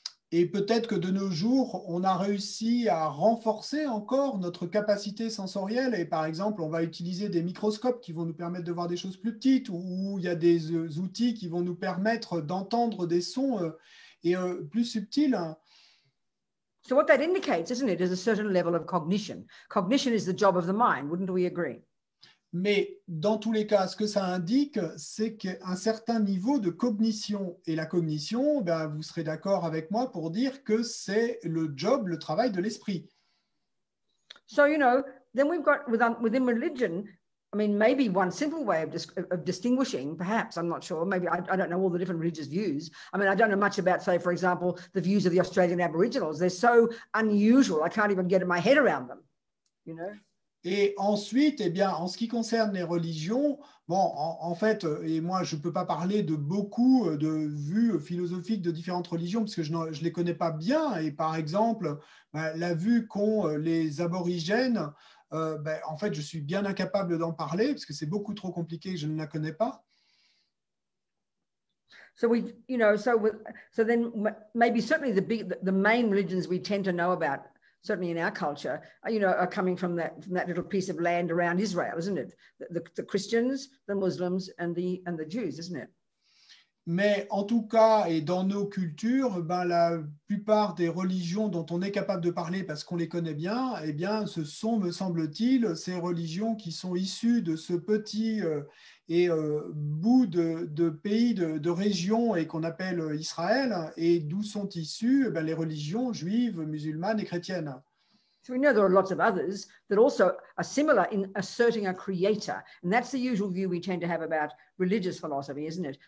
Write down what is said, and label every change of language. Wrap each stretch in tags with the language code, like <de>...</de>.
<fr>Et peut-être que de nos jours, on a réussi à renforcer encore notre capacité sensorielle. Et par exemple, on va utiliser des microscopes qui vont nous permettre de voir des choses plus petites, ou il y a des outils qui vont nous permettre d'entendre des sons plus subtils.</fr> <en>So what that indicates, isn't it, is a certain level of cognition. Cognition is the job of the mind, wouldn't we agree?</en> <fr>Mais dans tous les cas, ce que ça indique, c'est qu'un certain niveau de cognition. Et la cognition, vous serez d'accord avec moi pour dire que c'est le travail de l'esprit.</fr> <en>So, then we've got within religion, I mean, maybe one simple way of distinguishing, perhaps, I'm not sure, maybe I don't know all the different religious views. I mean, I don't know much about, say, for example, the views of the Australian Aboriginals. They're so unusual, I can't even get my head around them,</en> <fr>Et ensuite, en ce qui concerne les religions, en fait, et moi, je ne peux pas parler de beaucoup de vues philosophiques de différentes religions parce que je ne les connais pas bien. Et par exemple, la vue qu'ont les aborigènes, en fait, je suis bien incapable d'en parler parce que c'est beaucoup trop compliqué et je ne la connais pas.</fr> <en>So so then maybe certainly the main religions we tend to know about, certainly in our culture, are coming from that little piece of land around Israel, isn't it? The Christians, the Muslims, and the Jews, isn't it?</en> <fr>Mais en tout cas, et dans nos cultures, la plupart des religions dont on est capable de parler parce qu'on les connaît bien, ce sont, me semble-t-il, ces religions qui sont issues de ce petit bout de pays, de région et qu'on appelle Israël, et d'où sont issues les religions juives, musulmanes et chrétiennes.</fr> <en>So we know there are lots of others that also are similar in asserting a creator. And that's the usual view we tend to have about religious philosophy, isn't it?</en>